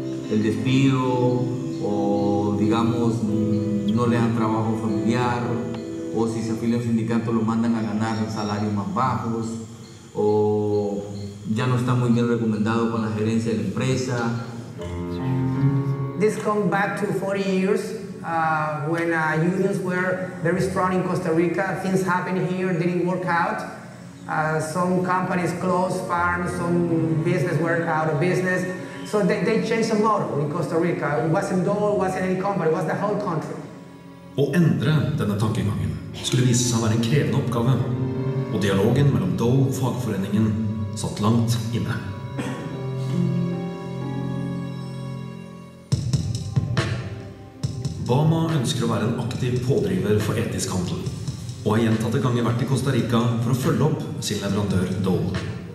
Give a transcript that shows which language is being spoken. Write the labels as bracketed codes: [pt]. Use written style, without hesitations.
[es] El despido o digamos no le dan trabajo familiar o si se afilia a un sindicato lo mandan a ganar salarios más bajos o ya no está muy bien recomendado con la gerencia de la empresa. [en] This comes back to 40 years when unions were very strong in Costa Rica. Things happened here, didn't work out. Some companies closed farms, some business were out of business. So they changed the model in Costa Rica. It wasn't Dole, it wasn't any company, it was the whole country. [no] Å endre denne tankegangen skulle vise seg å være en krevende oppgave, og dialogen mellom Dole og fagforeningen satt langt inne. BAMA ønsker å være en aktiv pådriver for etisk handel, og har gjentatte ganger vært i Costa Rica for å følge opp sin leverandør Dole.